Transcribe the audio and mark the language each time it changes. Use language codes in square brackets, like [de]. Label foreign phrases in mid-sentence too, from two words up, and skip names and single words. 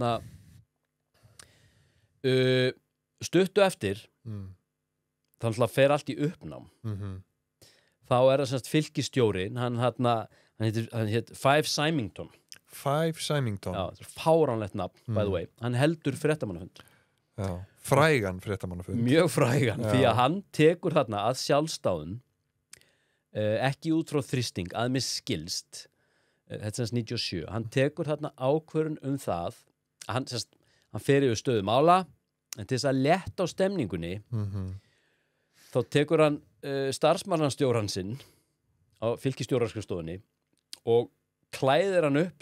[is] stuttu eftir þannig að fer allt í uppnám þá er það semst fylkisstjórinn hann heit Five Symington Já, fáránlegt nafn [en] by the way [is] hann heldur fréttamannafund frægan fréttamannafund mjög frægan því að hann tekur að sjálfsdáðun ekki út frá þrýsting að mér skilst þetta er 97, hann tekur ákvörðun það hann fer yfir stöðu mála en til þess að létta á stemningunni þá tekur hann starfsmannastjóran sinn á fylkisstjóraskrifstofunni og klæðir hann upp